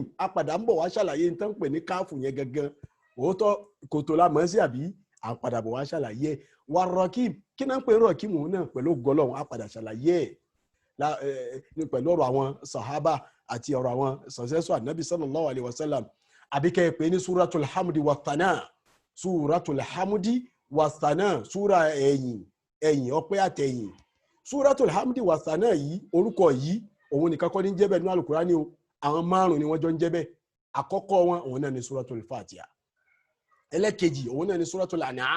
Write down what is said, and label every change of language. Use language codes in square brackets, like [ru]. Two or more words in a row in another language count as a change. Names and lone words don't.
[yo] Apàdà ń bọ̀ wá ṣàlàyé ní tán pè ní káàfù yẹn gangan. Òótọ́ kò tó la mọ̀ sí àbí à ń padà bọ̀ wá ṣàlàyé ẹ̀. Warrakim kí náà ń pè rọ̀kìm òun náà pẹ̀lú gọlọ́hún á padà ṣàlàyé ẹ̀ pẹ̀lú ọ̀rọ̀ àwọn sàhábà àti ọ̀rọ̀ àwọn sọ̀sẹ́sọ̀ ànábì [ar] صلى الله عليه وسلم. [yo] Àbí kẹ́ ẹ pè ní Suratul Hamdi wa Thana, Suratul Hamdi wa Thana, súra ẹ̀yìn ọpẹ́ àtẹ̀yìn. Suratul Hamdi wa Thana yìí orúkọ yìí òun nìkan kọ́ ní jẹ́bẹ̀ nínú Al-Qur'ani o, àwọn márùn-ún ni wọ́n jọ ń jẹ́bẹ̀. Àkọ́kọ́ wọn òun náà ni Suratul Fatiha. Ẹlẹ́kejì òun náà ni Suratul An'am.